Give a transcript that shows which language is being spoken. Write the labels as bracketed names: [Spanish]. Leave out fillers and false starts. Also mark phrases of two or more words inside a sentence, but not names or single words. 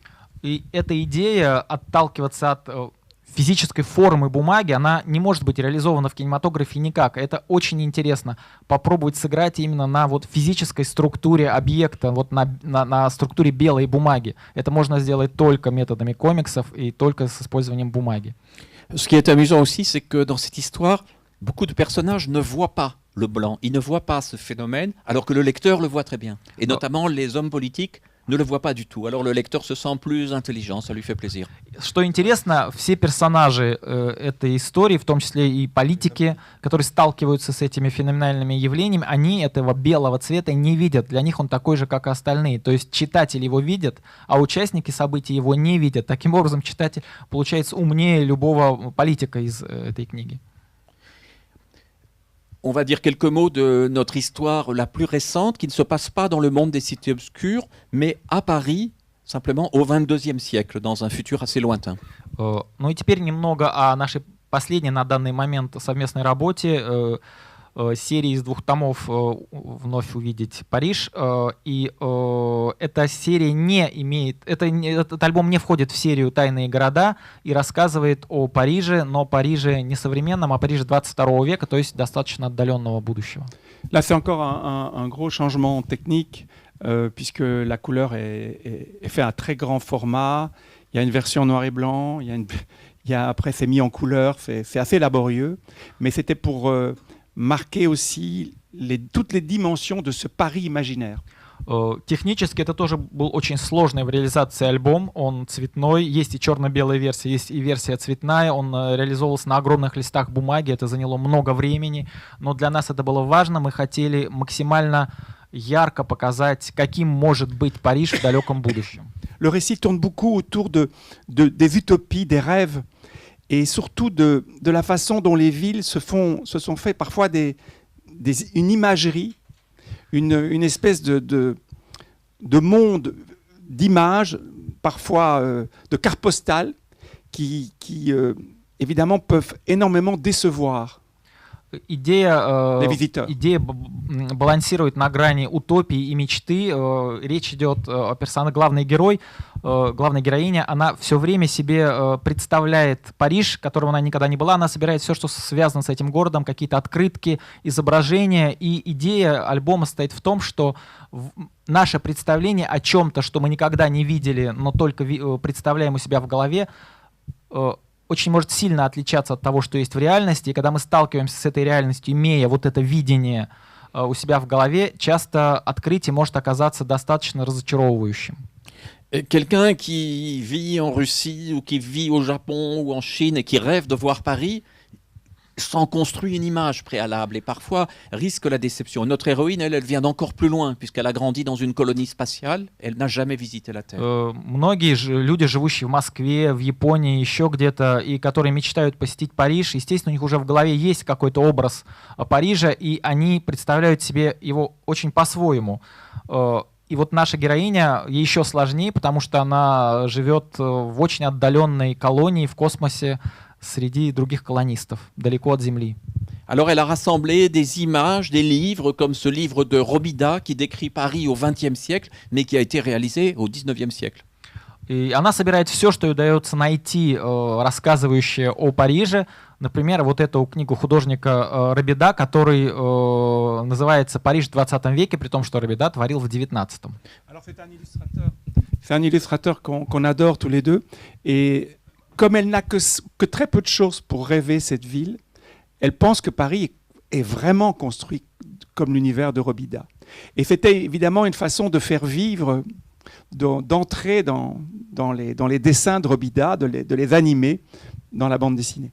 [Russian] И эта идея отталкиваться от физической формы бумаги, она не может быть реализована в кинематографе никак. Это очень интересно. Попробовать сыграть именно на вот физической структуре объекта, вот на структуре белой бумаги. Это можно сделать только методами комиксов и только с использованием бумаги. [French] Ce qui est amusant aussi, c'est que dans cette histoire, beaucoup de personnages ne voient pas le blanc, ils ne voient pas ce phénomène, alors que le lecteur le voit très bien. Et notamment, les hommes politiques ne le voient pas du tout. Alors le lecteur se sent plus intelligent, ça lui fait plaisir. [Russian] Что интересно, все персонажи этой истории, в том числе и политики, которые сталкиваются с этими феноменальными явлениями, они этого белого цвета не видят. Для них он такой же, как и остальные. То есть читатель его видит, а участники событий его не видят. Таким образом, читатель получается умнее любого политика из этой книги. [French] On va dire quelques mots de notre histoire la plus récente, qui ne se passe pas dans le monde des cités obscures, mais à Paris, simplement au XXIe siècle, dans un futur assez lointain. [Russian] Ну и теперь немного о нашей последней на данный момент совместной работе серии из 2 томов «Вновь увидеть Париж». И эта серия не имеет... Этот альбом не входит в серию «Тайные города» и рассказывает о Париже, но Париже не современном, а Париже 22 века, то есть достаточно отдаленного будущего. [French] Là, c'est encore un gros changement technique, puisque la couleur est faite à très grand format. Il y a une version noir et blanc, après c'est mis en couleur, c'est assez laborieux, mais c'était pour marquer aussi toutes les dimensions de ce Paris imaginaire. [Russian] Технически это тоже был очень сложный в реализации альбом. Он цветной, есть и черно-белая версия, есть и версия цветная. Он реализовывался на огромных листах бумаги, это заняло много времени. Но для нас это было важно, мы хотели максимально ярко показать, каким может быть Париж в далеком будущем. [French] Le récit tourne beaucoup autour des utopies, des rêves, et surtout de la façon dont les villes se sont fait parfois une imagerie, une espèce de monde d'images, parfois de cartes postales, qui évidemment peuvent énormément décevoir. [Russian] Идея балансирует на грани утопии и мечты. Речь идет о персонаже, главная героиня, она все время себе представляет Париж, которым она никогда не была. Она собирает все, что связано с этим городом, какие-то открытки, изображения. И идея альбома состоит в том, что наше представление о чем-то, что мы никогда не видели, но только представляем у себя в голове, очень может сильно отличаться от того, что есть в реальности. И когда мы сталкиваемся с этой реальностью, имея вот это видение у себя в голове, часто открытие может оказаться достаточно разочаровывающим. [French] Quelqu'un qui vit en Russie ou qui vit au Japon ou en Chine et qui rêve de voir Paris s'en construit une image préalable et parfois risque la déception. Notre héroïne, elle vient d'encore plus loin puisqu'elle a grandi dans une colonie spatiale, elle n'a jamais visité la Terre. [Russian] Многие люди, живущие в Москве, в Японии, еще где-то, и которые мечтают посетить Париж, естественно, у них уже в голове есть какой-то образ Парижа, и они представляют себе его очень по-своему. И вот наша героиня, ей еще сложнее, потому что она живет в очень отдаленной колонии в космосе, среди других колонистов, далеко от Земли. [French] Alors elle a rassemblé des images, des livres, comme ce livre de Robida qui décrit Paris au XXe siècle, mais qui a été réalisé au XIXe siècle. [Russian] И она собирает все, что ей удается найти, рассказывающее о Париже. Например, вот эту книгу художника Робида, который называется «Париж в 20 веке», при том, что Робида творил в 19-м. [French] Alors c'est un illustrateur qu'on adore tous les deux, et comme elle n'a que très peu de choses pour rêver cette ville, elle pense que Paris est vraiment construit comme l'univers de Robida. Et c'était évidemment une façon de faire vivre, d'entrer dans les dessins de Robida, de les animer dans la bande dessinée.